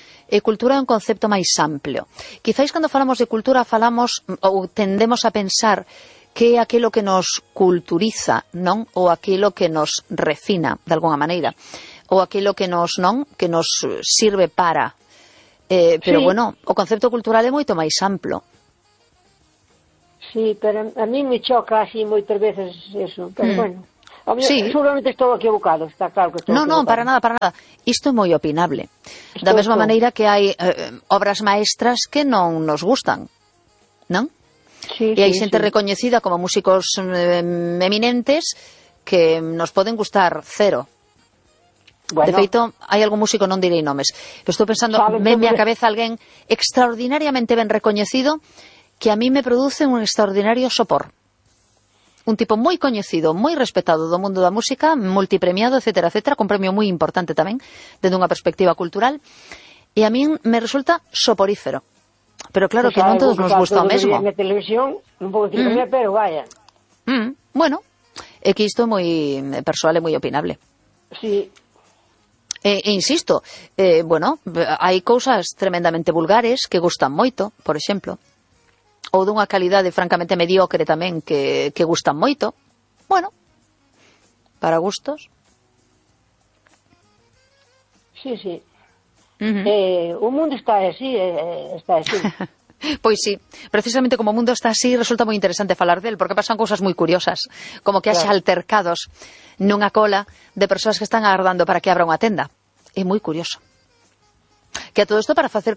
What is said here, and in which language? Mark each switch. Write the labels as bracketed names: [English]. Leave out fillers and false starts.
[Galician] E cultura é un concepto máis amplio. Quizáis cando falamos de cultura falamos ou tendemos a pensar que é aquilo que nos culturiza, non? Ou aquilo que nos refina, de alguna maneira. Ou aquilo que nos, non? Que nos sirve para. Pero sí. Bueno, o concepto cultural é moito máis amplo. Sí, pero a mí me choca así moitas veces eso. Pero bueno, sí. Seguramente estou equivocado, está claro que estou equivocado. Non, para nada. Isto é moi opinable. Da mesma maneira que hai obras maestras que non nos gustan, non? Sí, e hai xente recoñecida como músicos eminentes que nos poden gustar cero. Bueno, de feito, hai algún músico, non direi nomes. Estou pensando, venme a cabeza alguén extraordinariamente ben recoñecido que a mí me produce un extraordinario sopor. Un tipo moi coñecido, moi respetado do mundo da música, multipremiado, etcétera, etcétera, con premio moi importante tamén, dende unha perspectiva cultural, e a min me resulta soporífero. [Spanish] Pero claro, pues que no todos nos gusta lo mismo. En la televisión, un poquito bien, pero vaya. Bueno, es que esto es muy personal y muy opinable. Sí. Insisto, bueno, hay cosas tremendamente vulgares que gustan moito, por ejemplo. [Galician] Ou dunha calidade francamente mediocre tamén que gustan moito. Bueno, para gustos. Sí, sí. O mundo está así, está así. Pois sí, precisamente como o mundo está así, resulta moi interesante falar del, porque pasan cousas moi curiosas, como que haxe altercados nunha cola de persoas que están agardando para que abra unha tenda. É moi curioso. Que a todo isto para facer